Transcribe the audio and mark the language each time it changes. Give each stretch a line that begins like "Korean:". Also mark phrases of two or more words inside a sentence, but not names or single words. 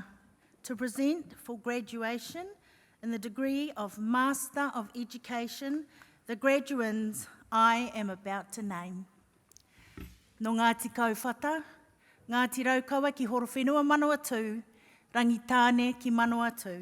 English: to present for graduation in the degree of Master of Education the graduands I am about to name.
Māori: No Ngāti Kauwhata, Ngāti Raukawa ki Horowhenua Manawatū, Rangitāne ki Manawatū.